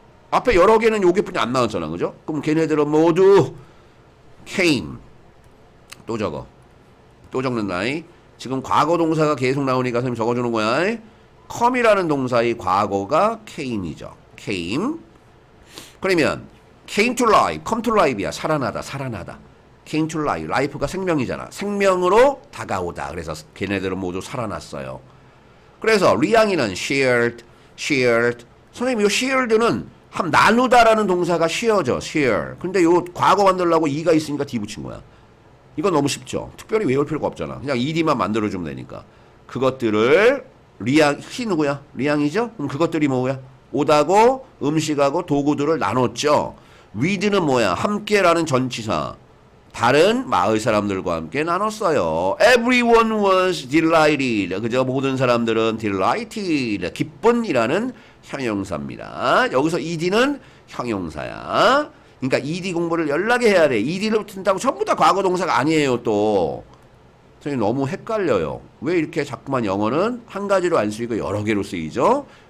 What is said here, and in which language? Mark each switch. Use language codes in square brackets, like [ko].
[ko] 앞에 여러 개는 요게뿐이 안 나왔잖아. 그죠? 그럼 걔네들은 모두 came. 또 적어. 또 적는다. 지금 과거 동사가 계속 나오니까 선생님 적어주는 거야. come이라는 동사의 과거가 came이죠. [en] came. [ko] 그러면 [en] came to life, come to life이야. [ko] 살아나다. [en] came to life. [ko] life가 생명이잖아. 생명으로 다가오다. 그래서 걔네들은 모두 살아났어요. 그래서 리앙이는 shared. 선생님 이 shared는 나누다라는 동사가 share죠. [en] share. [ko] 근데 요 과거 만들려고 e가 있으니까 d 붙인 거야. 이건 너무 쉽죠. 특별히 외울 필요가 없잖아. 그냥 ed만 만들어주면 되니까. 그것들을 히 누구야? 리앙이죠? 그럼 그것들이 뭐야? 옷하고 음식하고 도구들을 나눴죠. with는 뭐야? 함께라는 전치사. 다른 마을 사람들과 함께 나눴어요. [en] Everyone was delighted. [ko] 그저 모든 사람들은 delighted. 기쁜이라는 형용사입니다. 여기서 ed는 형용사야. 그러니까 ed 공부를 연락에 해야 돼. ed를 붙인다고 전부 다 과거 동사가 아니에요. 또 선생님 너무 헷갈려요. 왜 이렇게 자꾸만 영어는 한 가지로 안 쓰이고 여러 개로 쓰이죠?